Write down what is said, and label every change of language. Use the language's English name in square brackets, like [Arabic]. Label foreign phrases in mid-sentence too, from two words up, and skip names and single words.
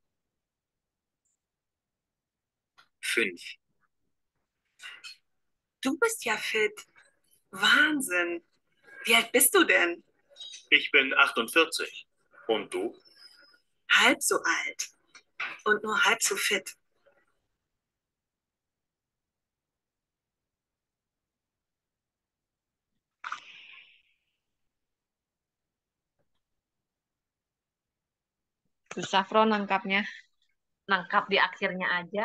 [German] Fünf. Du bist ja fit. Wahnsinn. Wie alt bist du denn? Ich bin 48. Und du? Halb so alt. Und nur halb so fit. [Indonesian] Susah, Bro, nangkapnya. Nangkap di akhirnya aja.